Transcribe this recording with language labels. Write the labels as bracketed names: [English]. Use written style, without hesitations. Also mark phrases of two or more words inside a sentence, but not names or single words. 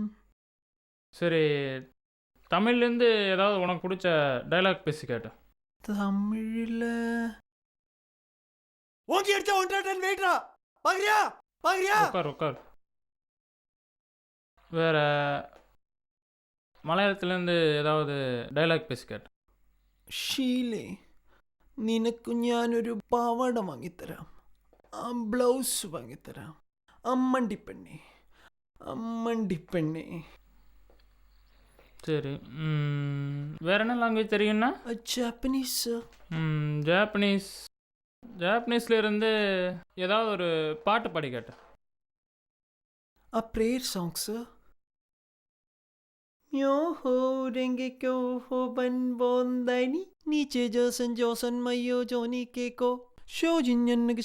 [Tamil] சரி, தமிழ்லேருந்து ஏதாவது உனக்கு பிடிச்ச டைலாக் பேசி கேட்ட. தமிழில் ஓகே அடிச்சா 1 டன் வெயிட்ரா. பாக்குறியா? உட்கார். வேற மலையாளத்துலேருந்து ஏதாவது டைலாக் பேசி கேட்ட. [Malayalam] ഷീലേ, നിനക്കു ഞാനൊരു പാവാട വാങ്ങിത്തരാം, ബ്ലൗസ് വാങ്ങിത്തരാം. അമ്മണ്ടിപ്പെണ്ണേ. [Tamil] சரி, வேற என்ன லாங்குவேஜ் தெரியும்னா? ஜாப்பனீஸ். ஜாப்பனீஸ்ல இருந்து ஏதாவது ஒரு பாட்டு பாடி கேட்ட. ப்ரேயர் சாங்ஸ். யோஹோ ரெங்கேக்கோ ஹோ பன் போந்தனி நீச்சே ஜோசன் மையோ ஜோனி கேக்கோ ஷோஜின் என்னக்கு